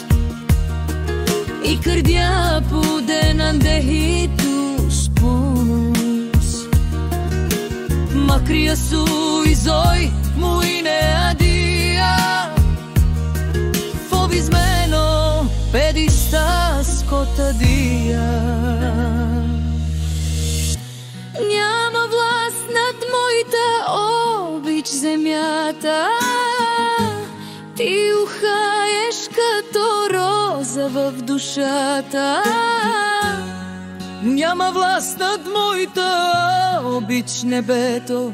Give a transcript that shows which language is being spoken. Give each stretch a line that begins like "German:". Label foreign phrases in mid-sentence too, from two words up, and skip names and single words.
Greek: η καρδιά που δεν αντέχει τους πόνους. Μακριά σου η ζωή μου είναι αντία, φοβισμένο παιδί στα σκοτάδια.
Bulgarian: Няма власт над моята обич земята, ти ухаеш като роза в душата. Няма власт над моята обич небето,